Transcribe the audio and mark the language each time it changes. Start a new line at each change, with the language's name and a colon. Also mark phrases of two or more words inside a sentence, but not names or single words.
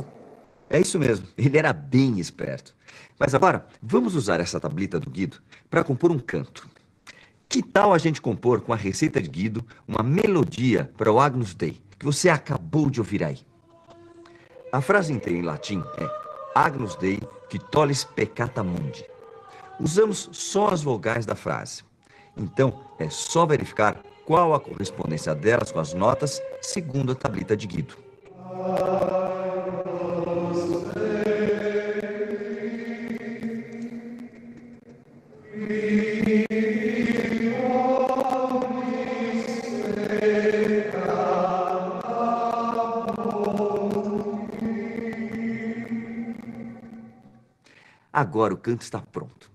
Portuguese: É isso mesmo, ele era bem esperto. Mas agora, vamos usar essa tablita do Guido para compor um canto. Que tal a gente compor com a receita de Guido uma melodia para o Agnus Dei, que você acabou de ouvir aí? A frase inteira em latim é
Latin: Agnus Dei qui tollis peccata mundi.
Portuguese: Usamos só as vogais da frase. Então, é só verificar qual a correspondência delas com as notas segundo a tablita de Guido. Agora o canto está pronto.